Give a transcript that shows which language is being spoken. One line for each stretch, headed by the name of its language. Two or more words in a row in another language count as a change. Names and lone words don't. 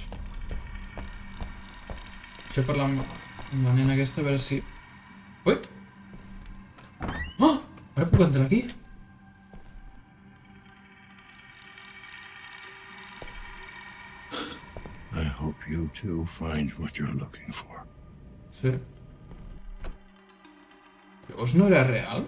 Catalan: Vaig a parlar amb la nena aquesta, a veure si... Ui! Oh! Ara puc entrar aquí?
English: I hope you two find what you're looking for.
Catalan: Sí. Llavors no era real?